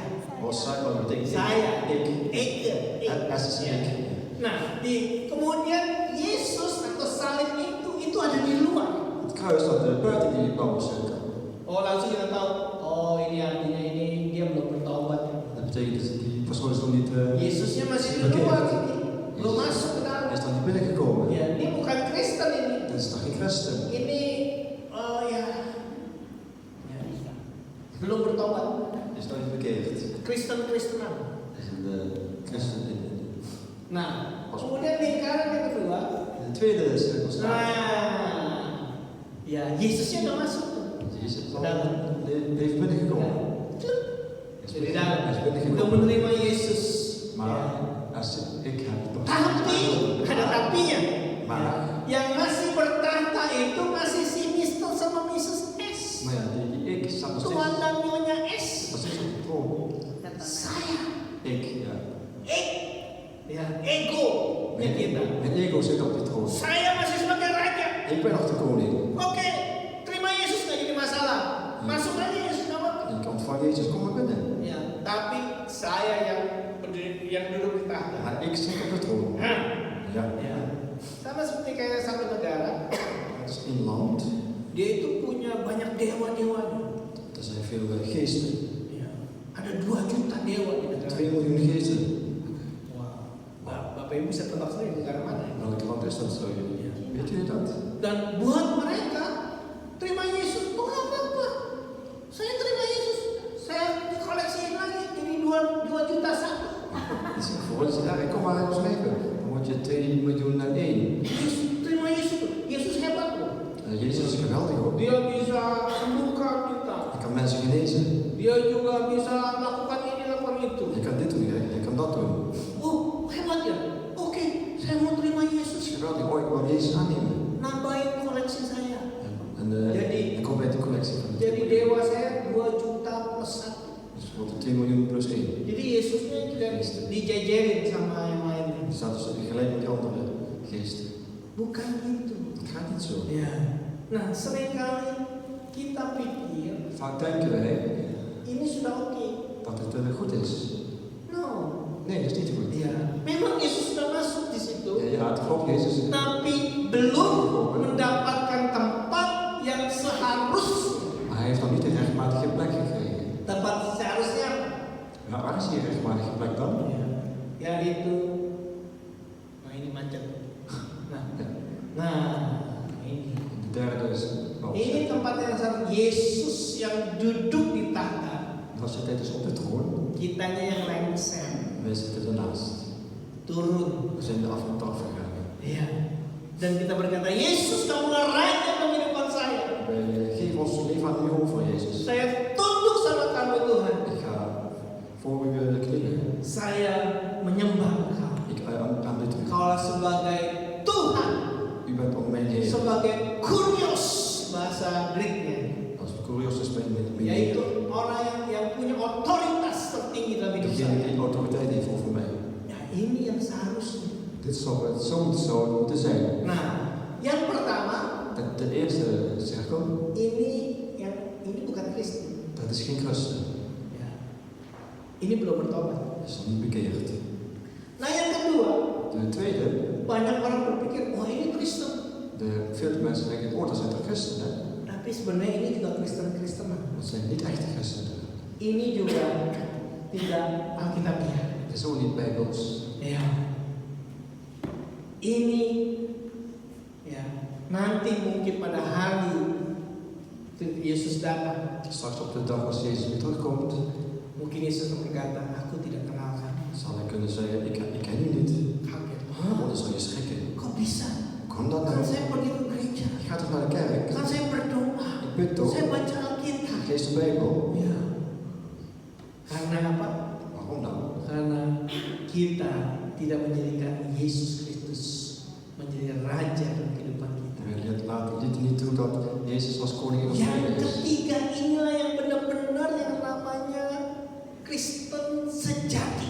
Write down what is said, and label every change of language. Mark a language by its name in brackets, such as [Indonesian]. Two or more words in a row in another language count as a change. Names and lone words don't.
[Indonesian] Oh, saya, [Dutch] wat betekent [Indonesian] Saya. [Dutch] ik? Eke. S is [Indonesian] Ya. [Dutch] ik. [Indonesian] Nah, kemudian Yesus atau salib itu ada di luar. Het kruis staat buiten die blauwe cirkel. Oh, langsung kita tahu. Oh, ini artinya ini dia belum bertobat. [Dutch] Dat betekent dat die persoon is nog niet [Indonesian] Yesusnya masih di luar ini. Belum masuk ke dalam. [Dutch] Hij is nog niet binnengekomen. [Indonesian] Ya, ini bukan Kristen ini. [Dutch] Dat is toch geen christen? [Indonesian] Ini ya belum bertobat. [Dutch] Hij is nog niet bekeerd. [Indonesian] Kristen-kristenan. [Dutch] Hij is een christen in. [Indonesian] Nah, kemudian lingkaran yang kedua. [Dutch] In de tweede cirkel staat. [Indonesian] Nah, ya Yesusnya udah masuk tuh. [Dutch] Jezus is al [Indonesian] Dalam. [Dutch] heeft binnengekomen. [Indonesian] Jadi dalam. [Dutch] Hij is [Indonesian] Udah [Dutch] binnengekomen. [Indonesian] menerima Yesus. [Dutch] Maar als ik heb toch. [Indonesian] Tapi ada tapinya. [Dutch] Maar. [Indonesian] Yang masih bertahta itu masih si Mr. sama Mrs. S. [Dutch] Maar ja, die ik staat nog [Indonesian] Tuan [Dutch] steeds. [Indonesian] dan Nyonya S. [Dutch] Nog steeds op de troon. [Indonesian] Saya. [Dutch] Ik, ja. [Indonesian] Ya, ego kita. [Dutch] Mijn ego zit op die troon. [Indonesian] Saya masih sebagai raja. [Dutch] Ik ben nog de koning. [Indonesian] Oke, terima Yesus nggak jadi masalah. Masuk aja Yesus nama. [Dutch] Ik ontvang Jezus, kom maar binnen. [Indonesian] Ya, tapi saya yang berdiri, yang duduk di tahta. [Dutch] Maar ik zit op de troon. Hah? Ja. [Indonesian] Ya. Sama seperti kayak satu negara, [Dutch] Het is een land. [Indonesian] dia itu punya banyak dewa-dewanya. [Dutch] Er zijn veel geesten. [Indonesian] Ya. Ada 2 juta dewa di negara. [Dutch] 2 miljoen geesten. [Indonesian] Wah, Bapak Ibu bisa tebak sendiri negara mana ya? [Dutch] Welk land is dat zo? Weet jullie dat? [Indonesian] Dan buat mereka terima Yesus tuh nggak apa-apa. Saya terima Yesus, saya koleksiin lagi jadi 2 juta satu. [Dutch] Dus voor ons, ja, kom maar in ons leven. Dan word je 2 miljoen naar 1. [Indonesian] Terima Yesus tuh. Yesus hebat loh. [Dutch] Jezus is geweldig hoor. [Indonesian] Dia bisa sembuhkan kita. [Dutch] Hij kan mensen genezen. [Indonesian] Dia juga bisa lakukan ini, lakukan itu. [Dutch] Je kan dit doen, je kan dat doen. [Indonesian] Oh, hebat ya. Oke, saya mau terima [Dutch] Het is [Indonesian] Yesus. [Dutch] geweldig. Oh, ik wil Jezus aannemen. [Indonesian] Nambahin koleksi saya. [Dutch] En ik kom bij de collectie van de [Indonesian] Jadi dewa saya 2 juta plus 1. [Dutch] Dus wordt het 2 miljoen plus 1. [Indonesian] Jadi Yesusnya tidak dijajarin sama yang lainnya. [Dutch] Het staat dus gelijk met die andere geesten. [Indonesian] Bukan gitu. [Dutch] Het gaat niet zo. [Indonesian] Ya. Nah, seringkali kita pikir [Dutch] Vaak denken wij [Indonesian] ini sudah oke. [Dutch] dat het goed is. [Indonesian] No. [Dutch] Nee, dat is niet goed. [Indonesian] Ya, memang Yesus sudah masuk di situ, [Dutch] Ja, het klopt, Jezus is [Indonesian] tapi belum mendapatkan tempat yang seharusnya. [Dutch] maar hij heeft nog niet de rechtmatige plek gekregen. [Indonesian] Tempat seharusnya. [Dutch] Maar waar is die rechtmatige plek dan? [Indonesian] Ya itu. Nah, ini macet. Nah, ini. [Dutch] De derde is [Indonesian] Ini tempat yang seharusnya Yesus yang duduk di tahta. [Dutch] Dan zit hij dus op de troon. [Indonesian] Kitanya yang lengser, [Dutch] Wij zitten ernaast. [Indonesian] turun. [Dutch] We zijn de afstand gegaan. [Indonesian] Iya. Dan kita berkata, Yesus kamulah raja kehidupan saya. [Dutch] Wij geven ons leven aan u over, Jezus. [Indonesian] Saya tunduk sama kamu Tuhan. [Dutch] Ik ga voor u knielen. [Indonesian] Saya menyembah Engkau. [Dutch] Ik aanbid u. [Indonesian] Kaulah sebagai Tuhan, [Dutch] U bent op mijn Heer. [Indonesian] sebagai kurios bahasa Greeknya, [Dutch] Als Kurios is mijn Heer. [Indonesian] yaitu orang yang punya otoritas tertinggi dalam hidup [Dutch] Degene [Indonesian] saya. [Dutch] die autoriteit heeft over mij. [Indonesian] Ya, ini yang seharusnya. [Dutch] Dit zou het zo moeten zijn. [Indonesian] Nah, yang pertama, [Dutch] De eerste cirkel, [Indonesian] ini bukan Kristen. [Dutch] dat is geen christen. [Indonesian] Ya. Ini belum bertobat. [Dutch] Is nog niet bekeerd. [Indonesian] Nah, yang kedua, [Dutch] De tweede, [Indonesian] banyak orang berpikir, wah ini Kristen. [Dutch] veel mensen denken, oh dat zijn toch christenen? [Indonesian] Tapi sebenarnya ini juga Kristen-Kristenan. [Dutch] Dat zijn niet echte christenen. [Indonesian] Ini juga tidak Alkitabiah. [Dutch] Het is ook niet bijbels. [Indonesian] Ya. Ini ya, nanti mungkin pada hari Yesus datang, [Dutch] Straks op de dag als Jezus weer terugkomt, [Indonesian] mungkin Yesus berkata, aku tidak kenal kamu. [Dutch] zal hij kunnen zeggen, ik ken u niet. [Indonesian] Kaget. [Dutch] Oh, dan zal je schrikken. [Indonesian] Kok bisa? [Dutch] Kom dan [Indonesian] Kan [Dutch] nou. [Indonesian] saya pergi ke gereja. [Dutch] Je gaat toch naar de kerk? [Indonesian] Kan saya berdoa. [Dutch] Ik bid toch? [Indonesian] Saya baca Alkitab. [Dutch] Ik lees de Bijbel. [Indonesian] Ya. Karena apa? [Dutch] Waarom dan? [Indonesian] Karena kita tidak menjadikan Yesus Kristus menjadi raja dalam kehidupan kita. [Dutch] We laten dit niet toe dat Jezus als koning in ons [Indonesian] Yang [Dutch] leven is. [Indonesian] ketiga inilah yang benar-benar yang namanya Kristen sejati.